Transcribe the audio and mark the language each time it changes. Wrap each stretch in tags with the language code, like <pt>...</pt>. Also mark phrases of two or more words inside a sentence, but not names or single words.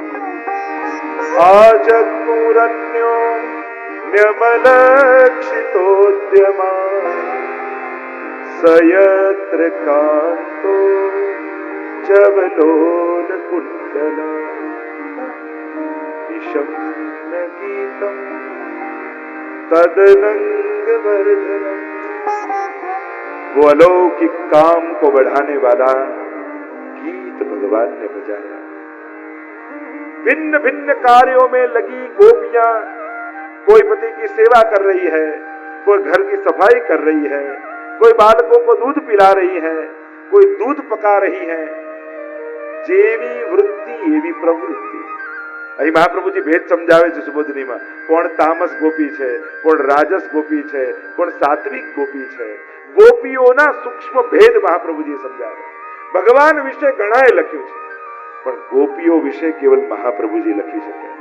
<sa>આજગ્મુરન્યો ન્યમલક્ષિતોદ્યમા સયત્ર કાંતો ચવલોલ કુંડલા નિશમ્ય ગીતમ तदनंग वर्धनम.</sa> <hi>वो अलौकिक काम को बढ़ाने वाला गीत भगवान ने बजाया. भिन्न भिन्न कार्यों में लगी गोपियां, कोई पति की सेवा कर रही है, कोई घर की सफाई कर रही है, कोई बालकों को दूध पिला रही है, कोई दूध पका रही है,</hi> <gu>જેવી વૃત્તિ એવી પ્રવૃત્તિ. અહીં મહાપ્રભુજી ભેદ સમજાવે છે સુબોધનીમાં. કોણ તામસ ગોપી છે, કોણ રાજસ ગોપી છે, કોણ સાત્વિક ગોપી છે. ગોપીઓના સૂક્ષ્મ ભેદ મહાપ્રભુજી સમજાવે. ભગવાન વિશે ઘણાએ લખ્યું છે, પણ ગોપીઓ વિશે કેવલ મહાપ્રભુજી લખી શકે છે.</gu>